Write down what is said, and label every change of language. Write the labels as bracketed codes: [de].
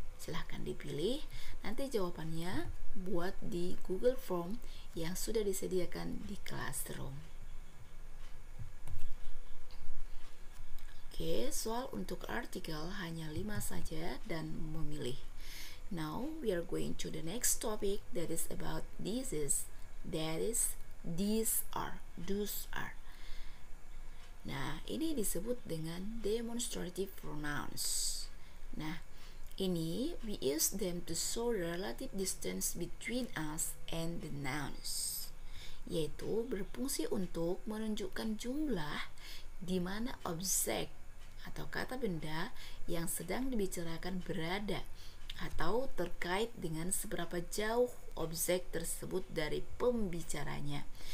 [id] Silahkan dipilih. Nanti jawabannya buat di Google Form yang sudah disediakan di Classroom. Oke, soal untuk artikel hanya 5 saja dan memilih. [en] Now we are going to the next topic that is about this is, that is, these are, those are. [id] Nah, ini disebut dengan demonstrative pronouns. Nah, ini [en] we use them to show the relative distance between us and the nouns, [id] yaitu berfungsi untuk menunjukkan jumlah di mana objek atau kata benda yang sedang dibicarakan berada atau terkait dengan seberapa jauh objek tersebut dari pembicaranya.